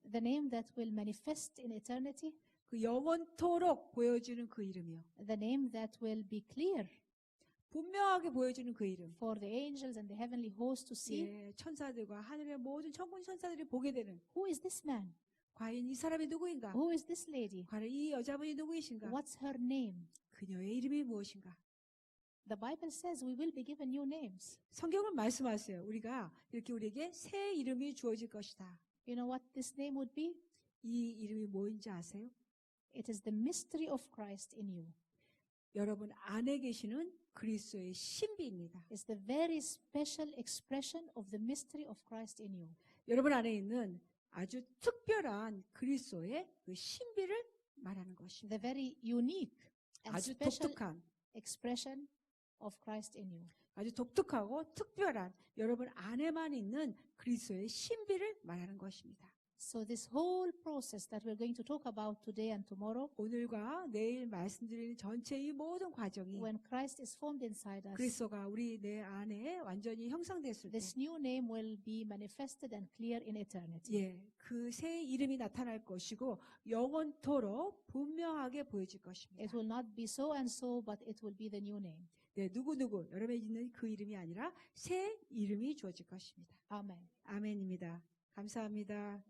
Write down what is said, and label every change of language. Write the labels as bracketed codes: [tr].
[en] the name that will manifest in eternity, [ko] 그 영원토록 보여주는 그 이름이요. [en] the name that will be clear [ko] 분명하게 보여주는 그 이름. [en] for the angels and the heavenly host to see. [ko] 예, 천사들과 하늘의 모든 천군 천사들이 보게 되는 [en] Who is this man? [ko] 과연 이 사람이 누구인가? [en] Who is this lady? [ko] 과연 이 여자분이 누구이신가? [en] What's her name? [ko] 그녀의 이름이 무엇인가? [en] The Bible says we will be given new names. [ko] 성경은 말씀하세요. 우리가 이렇게 우리에게 새 이름이 주어질 것이다. [en] You know what this name would be? [ko] 이 이름이 뭐인지 아세요? [en] It is the mystery of Christ in you. [ko] 여러분 안에 계시는 그리스도의 신비입니다. [en] It's the very special expression of the mystery of Christ in you. [ko] 여러분 안에 있는 아주 특별한 그리스도의 그 신비를 말하는 것입니다. [en] The very unique and [ko] 아주 [en] special [ko] 독특한, [en] expression of Christ in you. [ko] 아주 독특하고 특별한 여러분 안에만 있는 그리스도의 신비를 말하는 것입니다. [en] So this whole process that we're going to talk about today and tomorrow, [ko] 오늘과 내일 말씀드리는 전체 이 모든 과정이 [en] when Christ is formed inside us, [ko] 그리스도가 우리 내 안에 완전히 형성됐을 때, [en] this new name will be manifested and clear in eternity. [ko] 예, 그 새 이름이 나타날 것이고 영원토록 분명하게 보여질 것입니다. [en] It will not be so and so, but it will be the new name. [ko] 네, 누구누구 여러분이 있는 그 이름이 아니라 새 이름이 주어질 것입니다. [en] Amen. [ko] 아멘입니다. 감사합니다.